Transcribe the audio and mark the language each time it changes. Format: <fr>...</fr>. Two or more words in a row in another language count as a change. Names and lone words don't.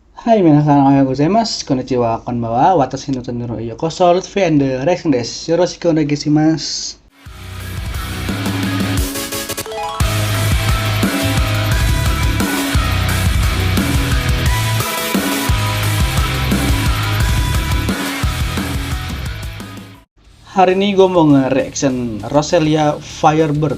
<ja>はい、皆さんおはようございます。こんにちは、こんばんは。私の隣のようこそ、ルトフィー&レックンです。よろしくお願いします。</ja> <id>Hari ini gue mau nge-reaction Roselia Firebird.</id>